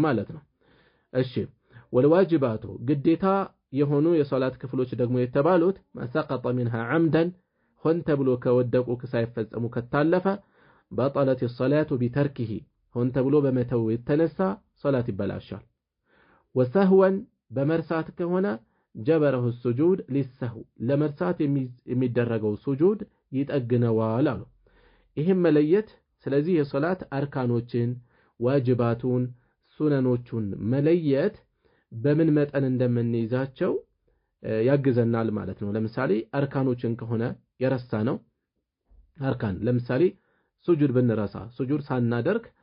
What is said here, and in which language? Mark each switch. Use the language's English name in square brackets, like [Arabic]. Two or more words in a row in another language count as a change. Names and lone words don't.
[Amharic] ማለት ነው እሺ ወልዋጅባቱ ግዴታ የሆኑ የሶላት ክፍሎች ደግሞ የተባሉት ማሰቀጠ [Arabic] منها عمدا [Amharic] ሆን ተብሎ ከወደቁ ሳይፈጸሙ ከታለፈ [Arabic] بطلت الصلاه بتركه [Amharic] ሆን ተብሎ በመተው የተነሳ ሶላት ይበላሻል وسهوا በመርሳት ከሆነ ጀበረሁ [Arabic] السجود للسهو [Amharic] ለመርሳት የሚደረገው ሱጁድ ይጠግነዋል አሉ ይሄም መለየት ስለዚህ የሶላት አርካኖችን ዋጅባቱን ሱነኖቹን መለየት በምን መጠን እንደምንይዛቸው ያግዘናል ማለት ነው ለምሳሌ አርካኖችን ከሆነ የረሳ ነው አርካን ለምሳሌ ሱጁድ ብንረሳ ሱጁድ ሳናደርግ